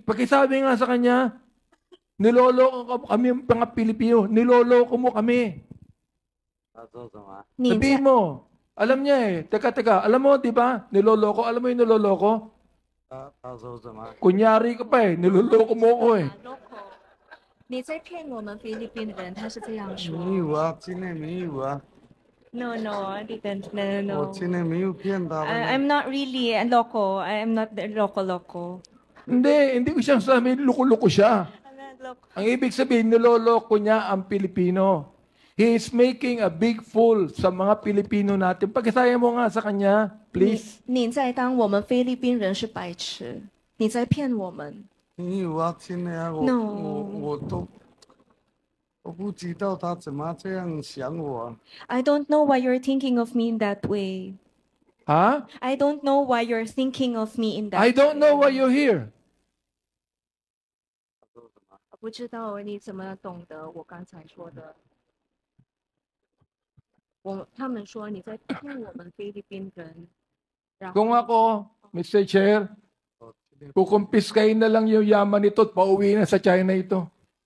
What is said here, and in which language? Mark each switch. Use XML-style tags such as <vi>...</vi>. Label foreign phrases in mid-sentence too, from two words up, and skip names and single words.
<tl>Pakisabi nga sa kanya, niloloko kami mga Pilipino. Niloloko mo kami. Sabihin mo, alam niya eh. Teka, alam mo, di ba? Niloloko. Alam mo yung niloloko? Kunyari ka pa eh. Niloloko mo ko eh.</tl> <zh>你在骗我们菲律宾人，他是这样说。没有啊，今天没有啊。</zh> <en>No, I didn't. No.</en> <zh>我今天没有骗他们。</zh> <en>I'm not really a loco. I'm not the loco.</en> <tl>Hindi ko siyang sabi, loko-loko siya. Ang ibig sabihin, niloloko niya ang Pilipino.</tl> <en>He is making a big fool</en> <tl>sa mga Pilipino natin. Pagkasaya mo nga sa kanya, please.</tl> <zh>你在当我们菲律宾人是白痴，你在骗我们。没有啊，今天啊，我不知道他怎么这样想我。</zh> <en>I don't know why you're thinking of me in that way. 哈 I don't know why you're thinking of me in that. I don't know why you're here.</en> <zh>我不知道你怎么懂得我刚才说的。他们说你在骗我们菲律宾人。</zh> <tl>Kung ako, Mr. Chair, kukumpiskain na lang yung yaman nito at pauwi na sa China ito.</tl>